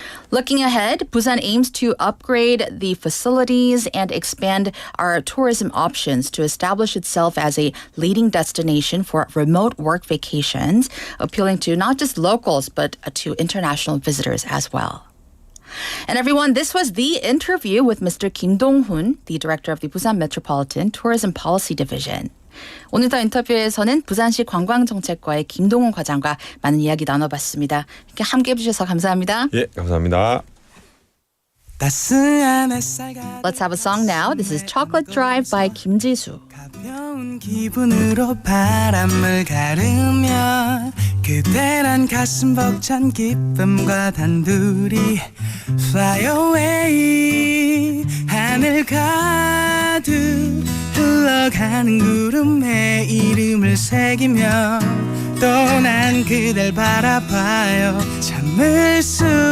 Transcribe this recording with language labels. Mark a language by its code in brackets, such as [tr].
[en] Looking ahead, Busan aims to upgrade the facilities and expand our tourism options to establish itself as a leading destination for remote work vacations, appealing to not just locals, but to international visitors as well. And everyone, this was the interview with Mr. Kim Dong-hoon, the director of the Busan Metropolitan Tourism Policy Division. [ko] 오늘 더 인터뷰에서는 부산시 관광정책과의 김동훈 과장과 많은 이야기 나눠봤습니다. 이렇게 함께 해주셔서 감사합니다. 예, 감사합니다. [en] Let's have a song now. This is Chocolate Drive by Kim Ji-soo. [ko] 가벼운 기분으로 바람을 가르며 그대란 가슴 벅찬 기쁨과 단둘이 [en] Fly away [ko] 하늘 가득 흘러가는 구름에 이름을 새기며 또 난 그댈 바라봐요 참을 수